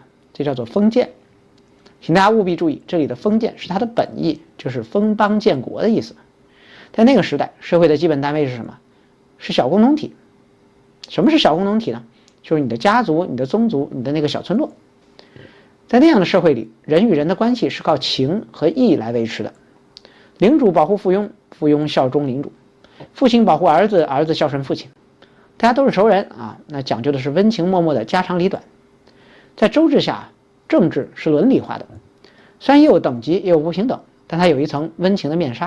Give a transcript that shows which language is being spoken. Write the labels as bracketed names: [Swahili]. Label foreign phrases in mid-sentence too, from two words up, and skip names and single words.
[Chinese] 這叫做封建。請大家務必注意，這裡的封建是它的本意，就是封邦建國的意思。在那個時代，社會的基本單位是什麼？是小共同體。什麼是小共同體呢？就是你的家族、你的宗族、你的那個小村落。在那樣的社會裡，人與人的關係是靠情和義來維持的。領主保護附庸，附庸效忠領主；父親保護兒子，兒子孝順父親。大家都是仇人啊，那講究的是溫情脈脈的家長裡短。在周制下，政治是倫理化的，雖然也有等級，也有不平等，但它有一層溫情的面紗。